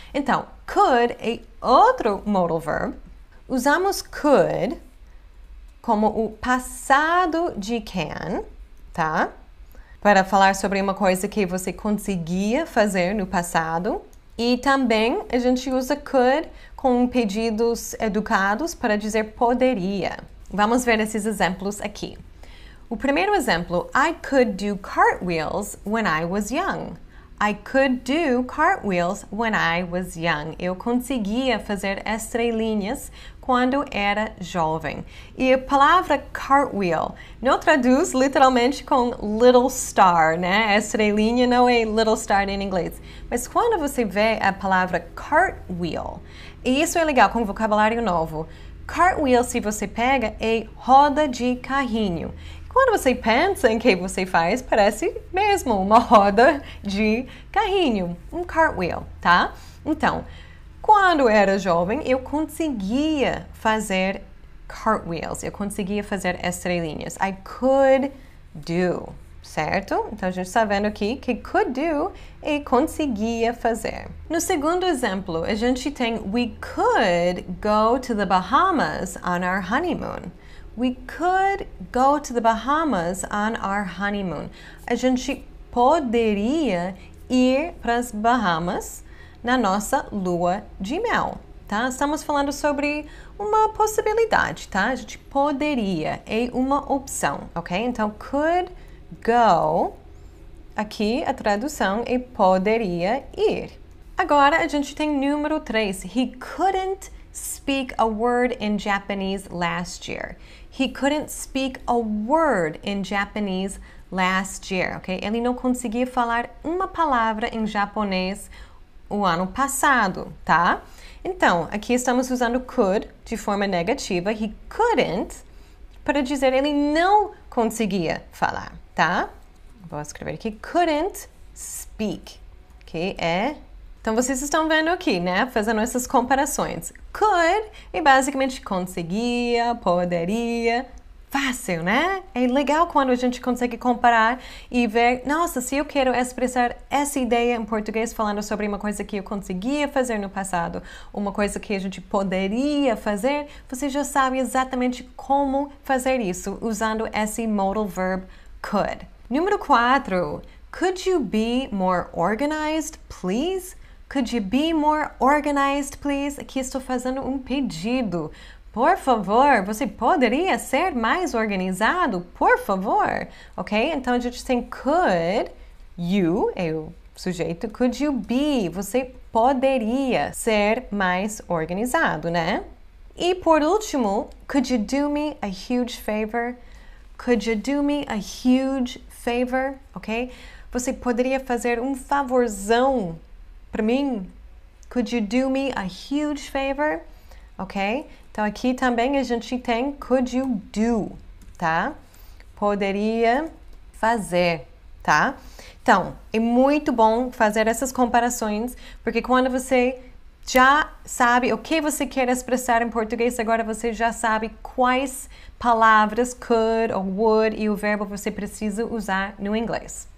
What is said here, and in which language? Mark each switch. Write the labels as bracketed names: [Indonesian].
[Portuguese] Então, could é outro modal verb. Usamos could como o passado de can, tá? Para falar sobre uma coisa que você conseguia fazer no passado. E também a gente usa could com pedidos educados para dizer poderia. Vamos ver esses exemplos aqui. O primeiro exemplo, [English] I could do cartwheels when I was young. I could do cartwheels when I was young. [Portuguese] Eu conseguia fazer estrelinhas quando era jovem. E a palavra cartwheel não traduz literalmente com little star, né? Estrelinha não é little star em inglês. Mas quando você vê a palavra cartwheel, e isso é legal com vocabulário novo. Cartwheel, se você pega, é roda de carrinho. Quando você pensa em que você faz, parece mesmo uma roda de carrinho, um cartwheel, tá? Então, quando era jovem, eu conseguia fazer cartwheels, eu conseguia fazer estrelinhas. I could do, certo? Então, a gente está vendo aqui que could do é conseguia fazer. No segundo exemplo, a gente tem [English] we could go to the Bahamas on our honeymoon. We could go to the Bahamas on our honeymoon. [Portuguese] A gente poderia ir para as Bahamas na nossa lua de mel, tá? Estamos falando sobre uma possibilidade, tá? A gente poderia, é uma opção, ok? Então, could go, aqui a tradução é poderia ir. Agora, a gente tem número 3. [English] He couldn't speak a word in Japanese last year. He couldn't speak a word in Japanese last year, ok? [Portuguese] Ele não conseguia falar uma palavra em japonês o ano passado, tá? Então, aqui estamos usando could de forma negativa. He couldn't para dizer ele não conseguia falar, tá? Vou escrever aqui. Couldn't speak, ok? Então, vocês estão vendo aqui, né? Fazendo essas comparações. Could é basicamente conseguia, poderia. Fácil, né? É legal quando a gente consegue comparar e ver, nossa, se eu quero expressar essa ideia em português falando sobre uma coisa que eu conseguia fazer no passado, uma coisa que a gente poderia fazer, você já sabe exatamente como fazer isso usando esse modal verb could. Número 4. [English] Could you be more organized, please? Could you be more organized, please? [Portuguese] Aqui estou fazendo um pedido. Por favor, você poderia ser mais organizado? Por favor. Ok? Então, a gente tem could, you é o sujeito. Could you be? Você poderia ser mais organizado, né? E por último, [English] could you do me a huge favor? Could you do me a huge favor? Ok? [Portuguese] Você poderia fazer um favorzão para mim? [English] Could you do me a huge favor? Ok? [Portuguese] Então, aqui também a gente tem could you do, tá? Poderia fazer, tá? Então, é muito bom fazer essas comparações, porque quando você já sabe o que você quer expressar em português, agora você já sabe quais palavras could ou would e o verbo você precisa usar no inglês.